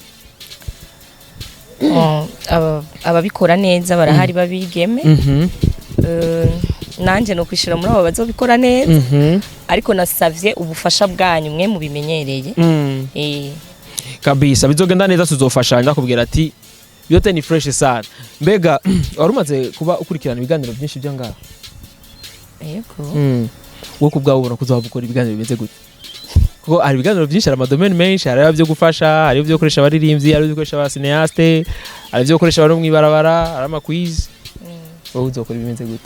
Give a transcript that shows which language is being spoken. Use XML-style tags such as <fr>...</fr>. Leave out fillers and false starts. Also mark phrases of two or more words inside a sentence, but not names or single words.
<rn>ababikora neza barahari babigeme nanje no kwishira muri abo bazobikora neza ariko nasavye ubufasha bwanyu mwe mu bimenyereye kabisa bizogenda neza tuzofashanya kubwira ati</rn> <sw>yote ni fresh sana</sw> <rn>mbega warumaze kuba ukurikirana ibiganiro byinshi byo ngaho yego wo kubwaho ubona kuzoba gukora ibiganiro bimeze gute kuko hari ibiganiro byinshi hari amadomene menshi hari abyo gufasha hari ibyo gukoresha abaririmbyi hari ibyo gukoresha abasineaste hari ibyo gukoresha abantu mwibarabara hari amakwiz wowe uzokora bimeze gute</rn>